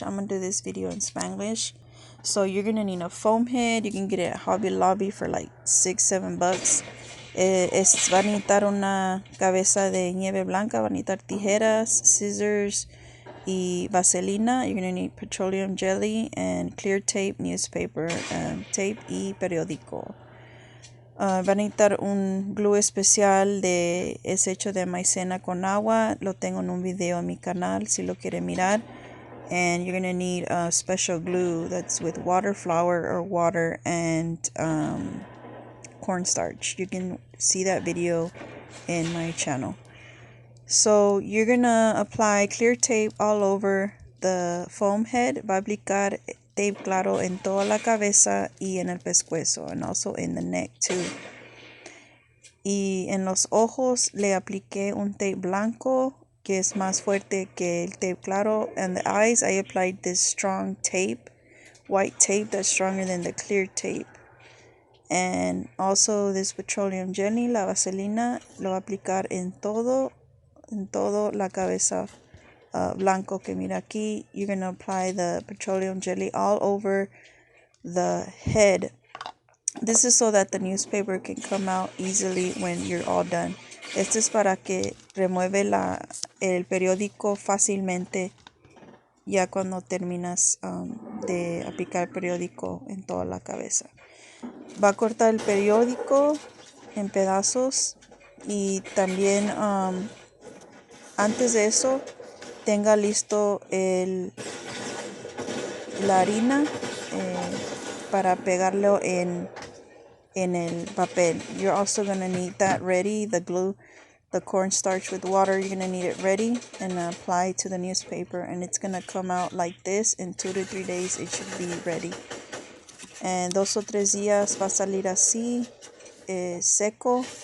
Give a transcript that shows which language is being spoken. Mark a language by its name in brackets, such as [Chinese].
[English] I'm going to do this video in Spanglish. So you're going to need a foam head. You can get it at Hobby Lobby for like $6-7. [Spanish] Va a necesitar una cabeza de nieve blanca. Va a necesitar tijeras, [English] scissors [Spanish] y vaselina. You're going to need petroleum jelly and clear tape, newspaper, tape y periódico. Va a necesitar un glue especial es hecho de maicena con agua. Lo tengo en un video en mi canal si lo quiere mirar. [English] And you're going to need a special glue that's with water, flour, or water and cornstarch. You can see that video in my channel. So you're going to apply clear tape all over the foam head. [Spanish] Va a aplicar tape claro en toda la cabeza y en el pescuezo, [English] and also in the neck too. [Spanish] Y en los ojos le apliqué un tape blanco que es más fuerte que el tape claro. [English] And the eyes, I applied this strong tape, white tape that's stronger than the clear tape. And also this petroleum jelly, [Spanish] la vaselina, lo voy a aplicar en todo la cabeza blanco que mira aquí. [English] You're going to apply the petroleum jelly all over the head. This is so that the newspaper can come out easily when you're all done. [Spanish] Este es para que remueve el periódico fácilmente ya cuando terminas de aplicar el periódico en toda la cabeza. Va a cortar el periódico en pedazos y también antes de eso tenga listo la harina para pegarlo en el papel. [English] You're also going to need that ready, the glue, the cornstarch with water. You're going to need it ready and apply to the newspaper, and it's going to come out like this. In 2 to 3 days it should be ready. [Spanish] En 2 o 3 días va a salir así, seco.